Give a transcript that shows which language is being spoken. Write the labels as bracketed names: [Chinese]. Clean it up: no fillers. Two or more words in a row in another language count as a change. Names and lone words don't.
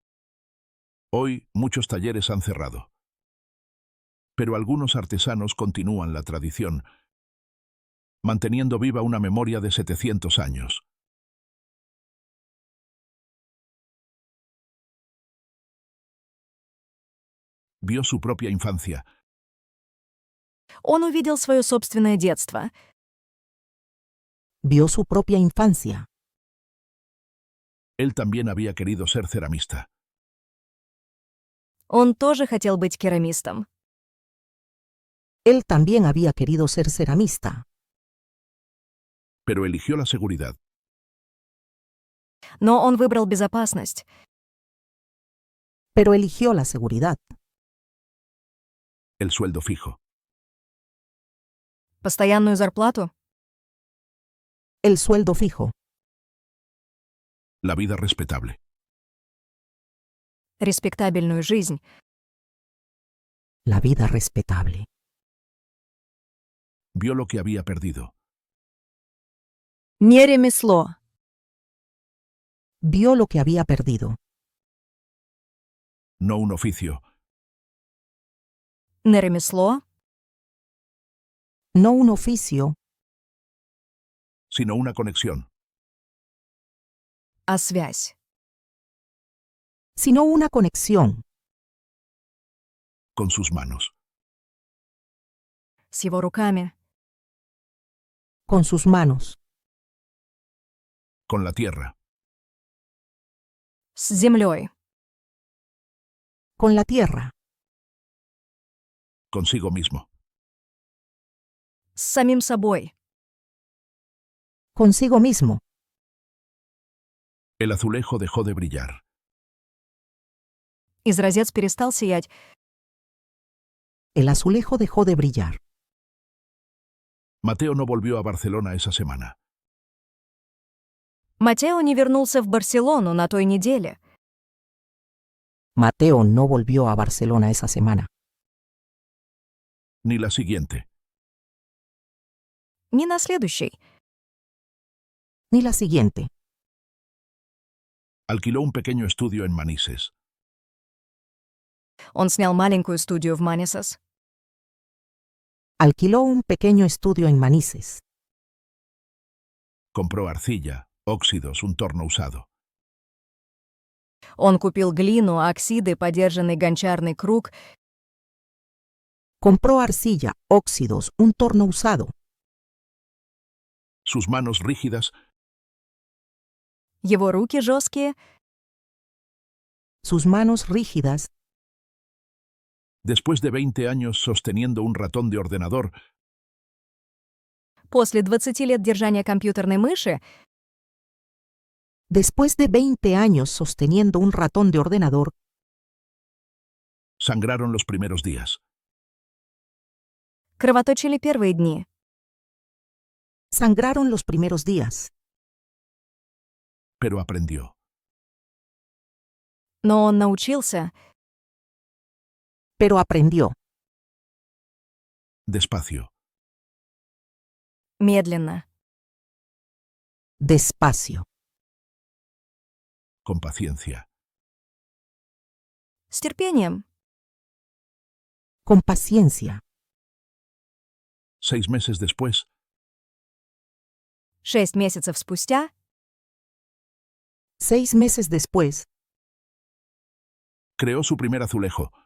[Spanish] Hoy muchos talleres han cerrado. Pero algunos artesanos continúan la tradición, manteniendo viva una memoria de 700 años. Vio su propia infancia. [Russian] Он увидел свое собственное детство. [Spanish] Vio su propia infancia. Él también había querido ser ceramista. [Russian] Он тоже хотел быть керамистом. [Spanish] Él también había querido ser ceramista, Pero eligió la seguridad. [Russian] Но он выбрал безопасность, [Spanish] pero eligió la seguridad, El sueldo fijo. [Russian] постоянную зарплату, [Spanish] el sueldo fijo, La vida respetable. [Russian] респектабельную жизнь. [Spanish] la vida respetable. Vio lo que había perdido. [Russian] Не ремесло, [Spanish] Vio lo que había perdido, No un oficio, [Russian] не ремесло, [Spanish] no un oficio, sino una conexión. [Russian] а связь. [Spanish] sino una conexión Con sus manos. [Russian] С его руками, [Spanish] con sus manos, con la tierra, [Russian] С землей. [Spanish] con la tierra, consigo mismo. [Russian] С самим собой. [Spanish] consigo mismo. El azulejo dejó de brillar. [Russian] Изразец перестал сиять. [Spanish] El azulejo dejó de brillar. Mateo no volvió a Barcelona esa semana. [Russian] Матео не вернулся в Барселону на той неделе. [Spanish] Mateo no volvió a Barcelona esa semana, Ni la siguiente. [Russian] Ни на следующей. [Spanish] ni la siguiente. Alquiló un pequeño estudio en Manises. [Russian] Он снял маленькую студию в Манисас. [Spanish] Alquiló un pequeño estudio en Manises. Compró arcilla, óxidos, un torno usado. [Russian] Он купил глину, оксиды, подержанный гончарный круг, [Spanish] Compró arcilla, óxidos, un torno usado. Sus manos rígidas [Russian] его руки жесткие. [Spanish] Sus manos rígidas, después de 20 años sosteniendo un ratón de ordenador, [Russian] После 20 лет держания компьютерной мыши [Spanish] después de 20 años sosteniendo un ratón de ordenador, sangraron los primeros días. [Russian] кровоточили первые дни. [Spanish] sangraron los primeros días, Pero aprendió. [Russian] Но он научился [Spanish] pero aprendió, Despacio. [Russian] медленно, [Spanish] despacio, Con paciencia. [Russian] с терпением. [Spanish] con paciencia. 6 meses después, [Russian] 6 месяцев спустя [Spanish] 6 meses después, creó su primer azulejo.